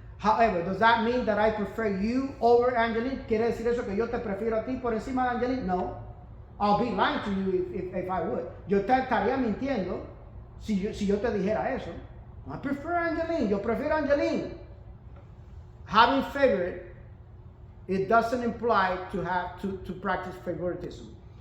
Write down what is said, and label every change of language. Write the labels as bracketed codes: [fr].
[en] However, does that mean that I prefer you over Angeline? [es] ¿Quiere decir eso que yo te prefiero a ti por encima de Angeline? No. [en] I'll be lying to you if I would. [es] Yo te estaría mintiendo si yo te dijera eso. [en] I prefer Angeline. [es] Yo prefiero Angeline. [en] Having favorite, it doesn't imply to practice favoritism.